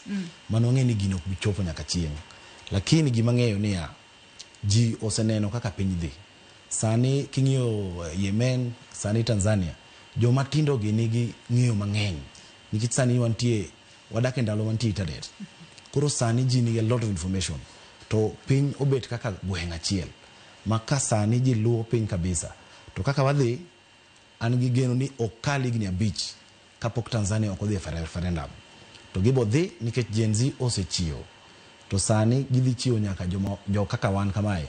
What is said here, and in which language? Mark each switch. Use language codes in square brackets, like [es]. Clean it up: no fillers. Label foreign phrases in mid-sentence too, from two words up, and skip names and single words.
[luo] Mano ng'e ni gino ok bichopo nyaka chieng'. Lakini gima ng'eyo niya, ji oseneno kaka piny dhi. Sani king'iyo Yemen, sani Tanzania, joma tindo gi nigi ng'eyo mang'eny. Nikech sani wadak e ndalo mantie internet. Koro sani ji nigi [en] a lot of information. [luo] To piny obet kaka gweng' achiel. Maka sani ji luwo piny kabisa. To kaka wadhi, an gi geno ni okal higni 5 kapok Tanzania ok odhi e referendum. To gibo dhi nikech Gen Z osechiwo. To sani gidhi chiwo nyaka jo kaka wan kamae.